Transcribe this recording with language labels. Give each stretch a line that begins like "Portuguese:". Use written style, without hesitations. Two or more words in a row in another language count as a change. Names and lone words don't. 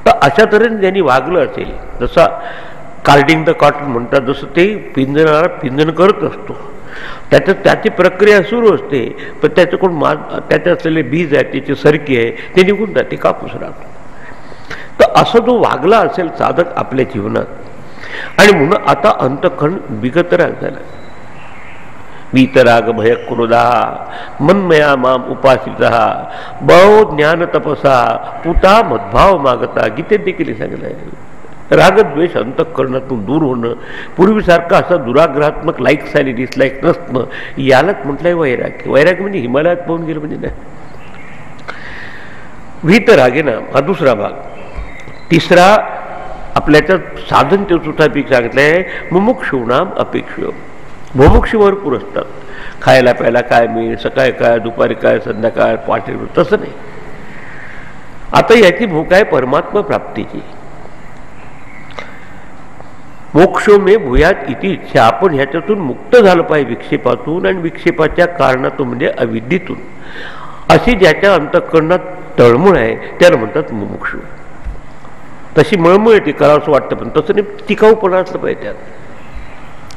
Marathi: तर अशा तऱ्हेने ज्यांनी वागलं असेल, जसा
English: carding the cotton
Marathi: म्हणतात, जसं ते पिंजणारा पिंजण करत असतो, त्याची प्रक्रिया सुरू असते, पण त्याच्याकडून त्याच्यात असलेले बीज आहे, त्याची सरकी आहे, ते निघून जाते, कापूस राहतो. तर असं जो वागला असेल साधक आपल्या जीवनात, आणि म्हणून आता अंतःकरण विगतराग झाला.
Sanskrit: वीतराग भय क्रोधा मनमया माम उपासिता बहु ज्ञान तपसा पुता मद्भाव मागता,
Marathi: गीतेत देखील सांगितलंय. रागद्वेष अंतःकरणातून दूर होणं, पूर्वीसारखं असं दुराग्रहात्मक लाईक्स आणि डिसलाईक नसणं, यालाच म्हटलंय वैराग्य. वैराग्य म्हणजे हिमालयात पाहून गेलं म्हणजे नाही. वीतरागेना हा दुसरा भाग. तिसरा आपल्याच्यात साधन ते चौथापैकी सांगितलंय मुमुक्षूणाम अपेक्षित. मुमुक्षू भरपूर असतात, खायला प्यायला काय मिळेल, सकाळी काय, दुपारी काय, संध्याकाळ, पाठी, तसं नाही. आता याची भूक आहे परमात्मा प्राप्तीची.
Sanskrit: मोक्षो मे भूयात इति इच्छा.
Marathi: आपण ह्याच्यातून मुक्त झालं पाहिजे विक्षेपातून, आणि विक्षेपाच्या कारणातून म्हणजे अविद्येतून. अशी ज्याच्या अंतःकरणात तळमळ आहे त्याला म्हणतात मुमुक्षू. तशी मळमळ येते, करावं असं वाटतं, पण तसं नाही, टिकाऊपणा असलं पाहिजे त्यात.